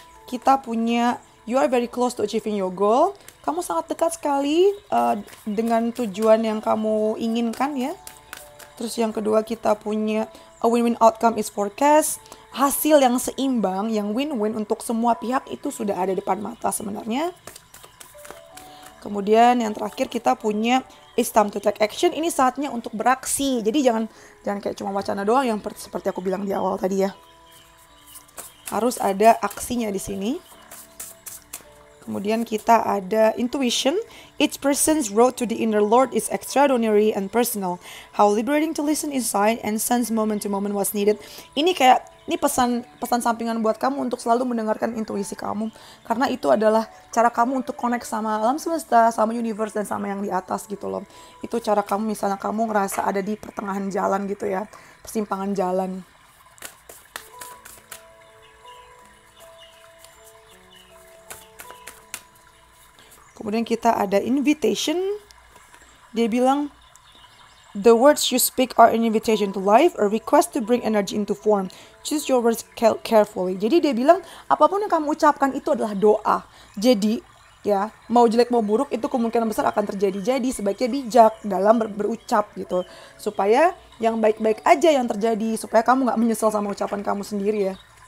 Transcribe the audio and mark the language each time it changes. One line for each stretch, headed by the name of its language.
Indonesian: kita punya
English: you are very close to achieving your goal.
Indonesian: Kamu sangat dekat sekali dengan tujuan yang kamu inginkan ya. Terus yang kedua kita punya
English: a win-win outcome is forecast.
Indonesian: Hasil yang seimbang, yang win-win untuk semua pihak itu sudah ada depan mata sebenarnya. Kemudian yang terakhir kita punya
English: it's time to take action.
Indonesian: Ini saatnya untuk beraksi. Jadi jangan kayak cuma wacana doang yang seperti aku bilang di awal tadi ya. Harus ada aksinya di sini. Kemudian kita ada intuition.
English: Each person's road to the inner Lord is extraordinary and personal. How liberating to listen inside and sense moment to moment was needed.
Indonesian: Ini pesan sampingan buat kamu untuk selalu mendengarkan intuisi kamu. Karena itu adalah cara kamu untuk connect sama alam semesta, sama universe, dan sama yang di atas gitu loh. Itu cara kamu, misalnya kamu ngerasa ada di pertengahan jalan gitu ya. Persimpangan jalan. Kemudian kita ada invitation. Dia bilang,
English: the words you speak are an invitation to life, a request to bring energy into form. Choose your words carefully.
Indonesian: Jadi dia bilang, apapun yang kamu ucapkan itu adalah doa. Jadi, ya, mau jelek mau buruk itu kemungkinan besar akan terjadi. Jadi sebaiknya bijak dalam berucap gitu. Supaya yang baik-baik aja yang terjadi. Supaya kamu gak menyesal sama ucapan kamu sendiri ya.